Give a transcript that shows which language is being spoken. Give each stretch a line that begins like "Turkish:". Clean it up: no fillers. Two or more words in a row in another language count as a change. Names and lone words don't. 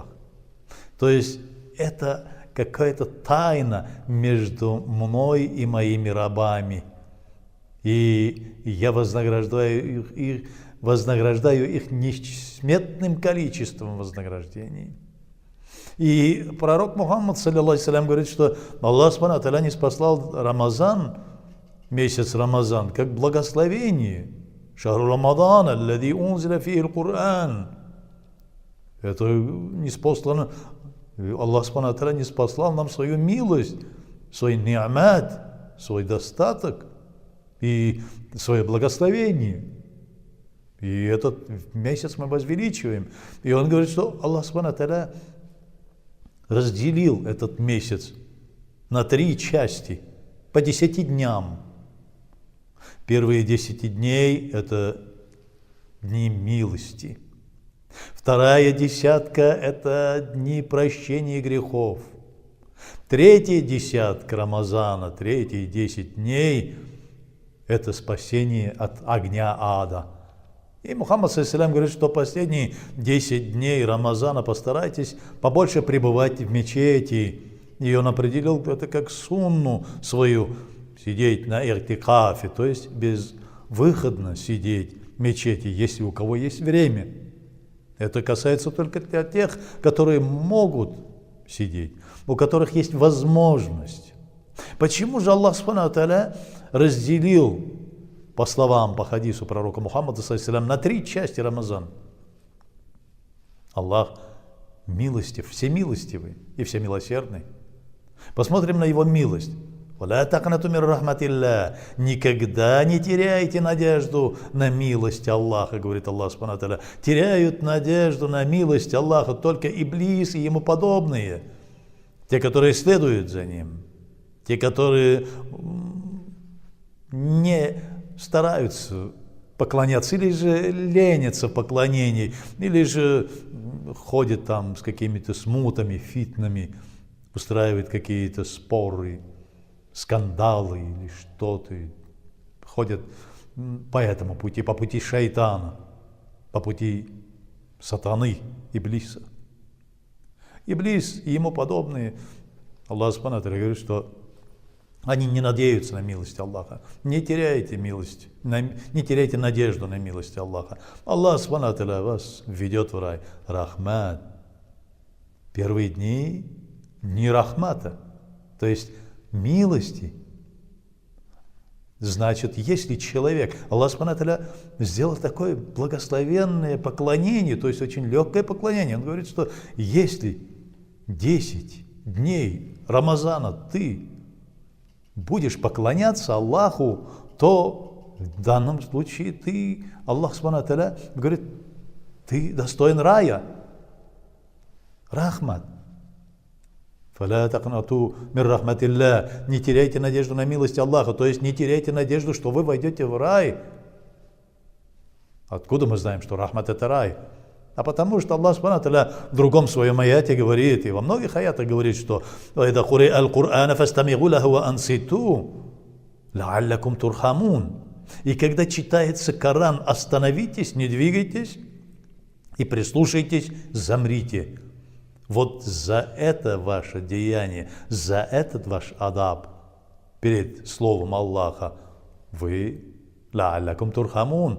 Russian: То есть это какая-то тайна между мной и моими рабами. И я вознаграждаю их несметным количеством вознаграждений. И пророк Мухаммад,
Arabic: صلى الله عليه وسلم,
Russian: говорит, что
Arabic: الله سبحانه وتعالى
Russian: не спаслал Рамазан, месяц Рамазан, как благословение.
Arabic: «شهر رمضان الذي أنزل فيه القرآن».
Russian: Это не спаслано.
Arabic: الله سبحانه وتعالى
Russian: не спаслал нам свою милость, свой ни'мат, свой достаток и свое благословение. И этот месяц мы возвеличиваем. И он говорит, что
Arabic: الله سبحانه وتعالى
Russian: разделил этот месяц на 3 части, по 10 дням. Первые 10 дней – это дни милости. Вторая десятка – это дни прощения грехов. Третья десятка Рамазана, третьи 10 дней – это спасение от огня ада. И Мухаммад,
Arabic: صلى الله عليه وسلم,
Russian: говорит, что последние 10 дней Рамазана постарайтесь побольше пребывать в мечети. И он определил это как сунну свою, сидеть на иртикафе, то есть безвыходно сидеть в мечети, если у кого есть время. Это касается только для тех, которые могут сидеть, у которых есть возможность. Почему же
Arabic: الله سبحانه وتعالى
Russian: разделил, по словам, по хадису пророка Мухаммада,
Arabic: صلى الله عليه وسلم,
Russian: на 3 части Рамазан? Аллах милостив, всемилостивый и всемилосердный. Посмотрим на Его милость.
Arabic: «ولا تقنطوا من رحمة الله».
Russian: Никогда не теряйте надежду на милость Аллаха, говорит
Arabic: الله سبحانه وتعالى.
Russian: Теряют надежду на милость Аллаха только иблис и ему подобные. Те, которые следуют за ним. Те, которые не стараются поклоняться, или же ленятся в поклонении, или же ходят там с какими-то смутами, фитнами, устраивают какие-то споры, скандалы или что-то, ходят по этому пути, по пути шайтана, по пути сатаны, иблиса. Иблис и ему подобные,
Arabic: الله سبحانه وتعالى
Russian: говорит, что они не надеются на милость Аллаха. Не теряйте милость, не теряйте надежду на милость Аллаха.
Arabic: الله سبحانه وتعالى
Russian: вас ведет в рай. Рахмат. Первые дни не рахмата, то есть милости. Значит, если человек,
Arabic: الله سبحانه وتعالى
Russian: сделал такое благословенное поклонение, то есть очень легкое поклонение, он говорит, что если 10 дней Рамазана ты будешь поклоняться Аллаху, то в данном случае ты,
Arabic: الله سبحانه وتعالى
Russian: говорит, ты достоин рая. Рахмат.
Arabic: «فلا تقنطوا من رحمة الله».
Russian: Не теряйте надежду на милость Аллаха, то есть не теряйте надежду, что вы войдете в рай. Откуда мы знаем, что рахмат это рай? А потому что
Arabic: الله سبحانه وتعالى
Russian: в другом своем аяте говорит, и во многих аятах говорит, что
Arabic: «وإذا قرئ القرآن فاستمعوا له وأنصتوا لعلكم ترحمون».
Russian: И когда читается Коран, остановитесь, не двигайтесь и прислушайтесь, замрите. Вот за это ваше деяние, за этот ваш адаб перед словом Аллаха вы
Arabic: لعلكم ترحمون.